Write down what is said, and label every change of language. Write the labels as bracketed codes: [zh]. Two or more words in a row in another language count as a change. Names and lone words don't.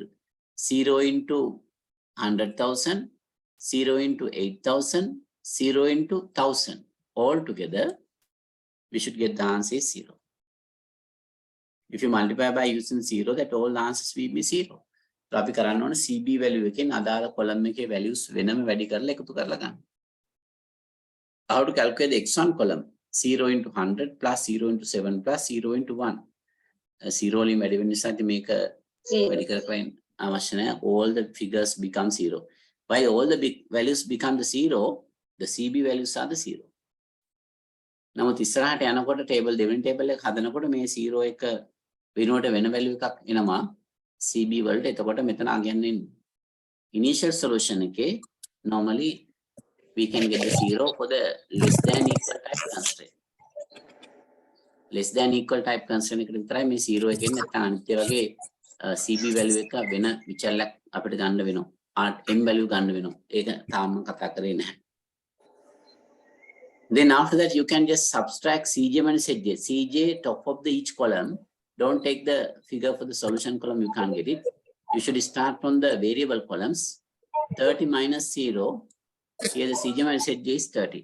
[en] 0 into 100,000, 0 into 8,000, 0 into 1,000. All together, we should get the answer is 0. If you multiply by using 0, that all the answers will be 0. So, [si] අපි කරන්න ඕන [en] CB value [si] එකෙන් අදාළ column එකේ values වෙනම වැඩි කරලා එකතු කරලා ගන්න. [en] How to calculate the x1 column? 0 into 100 plus 0 into 7 plus 0 into 1. [si] 0 වලින් වැඩි වෙන නිසා මේක වැඩි කරපයින් අවශ්‍ය නැහැ. [en] All the figures become 0. Why all the big values become the 0? The CB values are the 0. [si] නමුත් ඉස්සරහට යනකොට table දෙවෙනි table එක හදනකොට මේ 0 එක වෙනුවට වෙන value එකක් එනවා CB වලට. එතකොට මෙතන අගන්නේ [en] initial solution එකේ normally we can get the 0 for the less than equal type constraint. Less than equal type constraint [si] එකට විතරයි මේ 0 එකෙන් නැත්නම් අනිත් වගේ [en] CB value [si] එක වෙන විචලයක් අපිට ගන්න වෙනවා. [en] m value [si] ගන්න වෙනවා. ඒක තාම කතා කරේ නැහැ. [en] Then after that, you can just subtract Cj minus Zj. Cj top of the each column. Don't take the figure for the solution column. You can't get it. You should start from the variable columns. 30 minus 0. Here the Cj minus Zj is 30.